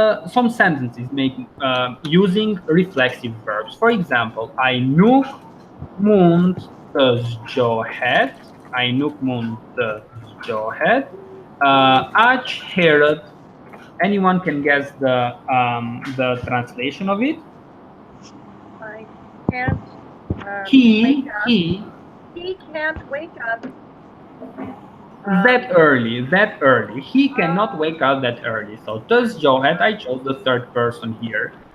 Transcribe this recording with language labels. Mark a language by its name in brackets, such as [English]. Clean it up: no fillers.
[English] Some sentences make using reflexive verbs. [Albanian] For example, I nuk mund të zgjohet, I nuk mund të zgjohet, aq herët. [English] Anyone can guess the translation of it? I can't. He can't wake up. That early. He cannot wake up that early. So të zgjohet, I chose the third person here.